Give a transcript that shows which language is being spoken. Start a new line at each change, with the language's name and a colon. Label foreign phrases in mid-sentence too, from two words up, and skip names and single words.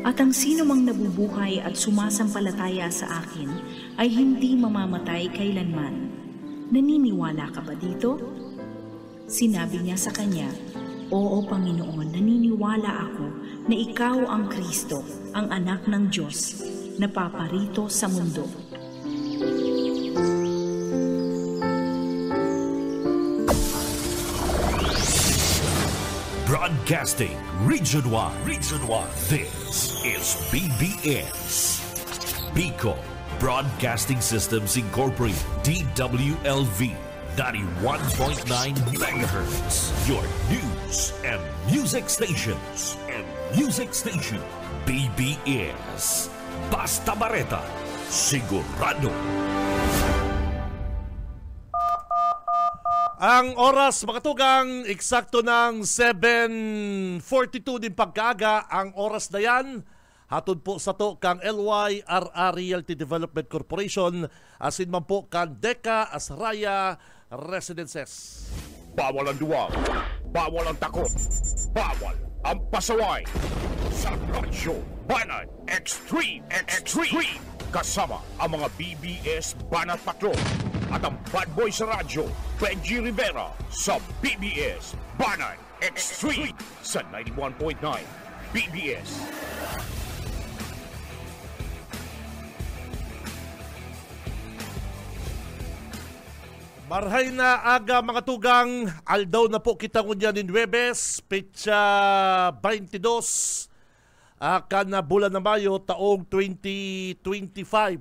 Filipino: At ang sino mang nabubuhay at sumasampalataya sa akin ay hindi mamamatay kailanman. Naniniwala ka ba dito? Sinabi niya sa kanya, Oo, Panginoon, naniniwala ako na ikaw ang Kristo, ang anak ng Diyos, na paparito sa mundo.
English: Broadcasting Region 1. This is BBS. Bicol Broadcasting Systems Incorporated. DWLV 91.9 MHz. Your news and music stations.
Bikol: BBS. Basta Bareta. Sigurado. Ang oras, mga tugang, eksakto ng 7:42 din pagkaaga. Ang oras na yan, hatod po sa to kang LYRR Realty Development Corporation, asin man po kang Deca Asraya Residences.
Filipino: Bawal ang duwag, bawal ang takot, bawal ang pasaway. Sa Radyo Banat Extreme. Kasama ang mga BBS Banat Patrol at ang
English: bad boy
Filipino: sa radyo, Benji Rivera sa BBS Banat Extreme sa 91.9 BBS.
Bikol: Marhay na aga, mga tugang, aldaw na po kita ngunyan in Webes, petsa 22, na bulan na Mayo, taong 2025.